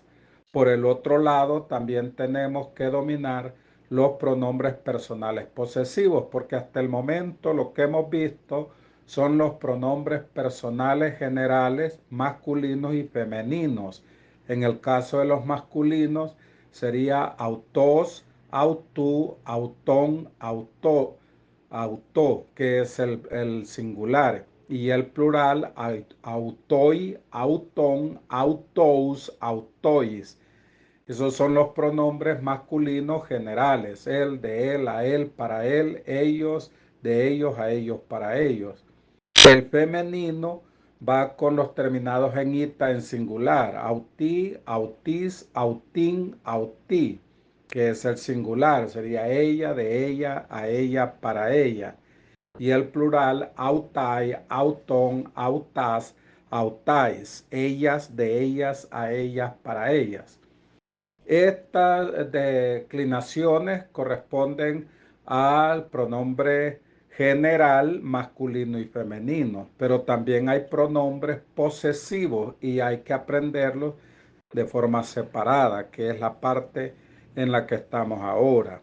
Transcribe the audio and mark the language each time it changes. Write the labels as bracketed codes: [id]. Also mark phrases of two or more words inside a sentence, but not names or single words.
[es] Por el otro lado, también tenemos que dominar los pronombres personales posesivos, porque hasta el momento lo que hemos visto son los pronombres personales generales masculinos y femeninos. En el caso de los masculinos, sería [el] αὐτός, αὐτοῦ, αὐτόν, αὐτῷ, [es] que es el singular. Y el plural, [el] αὐτοί, αὐτῶν, αὐτούς, αὐτοῖς. [es] Esos son los pronombres masculinos generales. Él, de él, a él, para él, ellos, de ellos, a ellos, para ellos. El femenino va con los terminados en ita en singular, [el] αὐτή, αὐτῆς, αὐτήν, αὐτῇ, [es] que es el singular, sería ella, de ella, a ella, para ella. Y el plural, [el] αὐταί, αὐτῶν, αὐτάς, αὐταῖς, [es] ellas, de ellas, a ellas, para ellas. Estas declinaciones corresponden al pronombre general masculino y femenino, pero también hay pronombres posesivos y hay que aprenderlos de forma separada, que es la parte en la que estamos ahora.